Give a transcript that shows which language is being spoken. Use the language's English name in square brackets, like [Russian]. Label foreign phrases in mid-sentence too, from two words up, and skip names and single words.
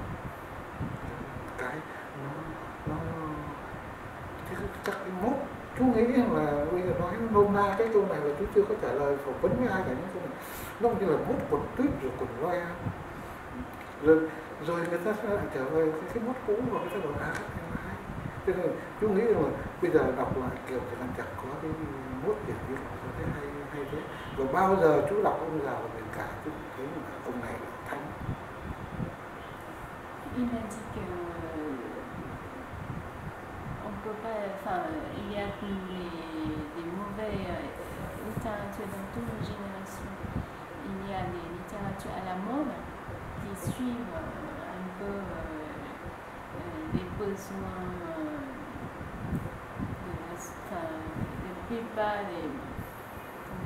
[Vietnamese] Cái nó các cái mốt, chú nghĩ là bây giờ nói nôm na cái câu này là chú chưa có trả lời phỏng vấn với ai cả, những câu này nó như là mốt quần tuyết rồi quần loe, rồi người ta sẽ lại trở về cái mốt cũ và người ta đổi khác hay hay. Cho nên chú nghĩ là bây giờ đọc lại Kiều thì làm chẳng có cái mốt kiểu như là thấy hay thế. Và bao giờ chú đọc ông già và biển cả chú thấy là ông này là thánh. [French] Il m'a dit que on peut pas, enfin, il y a des mauvais littératures dans toutes les générations. Il y a des littératures à la mode qui suivent un peu les besoins de la plupart des, comment